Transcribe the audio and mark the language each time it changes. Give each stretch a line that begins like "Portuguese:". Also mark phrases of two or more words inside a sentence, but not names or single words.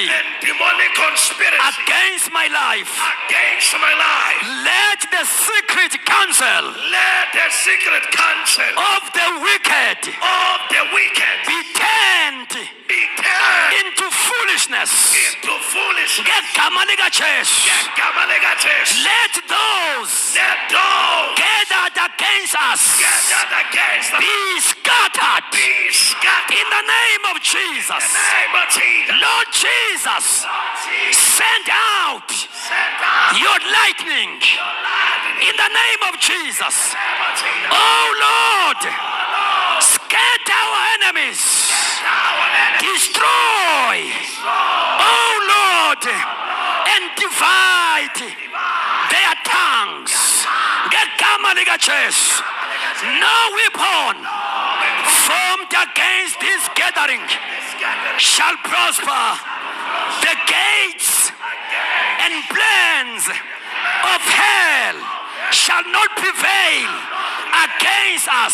English: and demonic conspiracy Against my life. against my life. Let the secret counsel Let the secret counsel of the wicked of the wicked be turned be turned into foolishness. into foolishness.
Swati: Ngegama lika Jesu. Ngegama lika Jesu.
English: Let those Let those gathered against us gathered against us be scattered be scattered in the name of in Jesus. the name of Jesus. Lord Jesus, send out Send out your lightning in the name of Jesus. our Oh Lord, scatter our enemies, enemy. destroy, oh Lord, and divide their tongues.
Swati: Ngegama lika Jesu.
English: No weapon formed against this gathering shall prosper. The gates and plans of hell shall not prevail against us.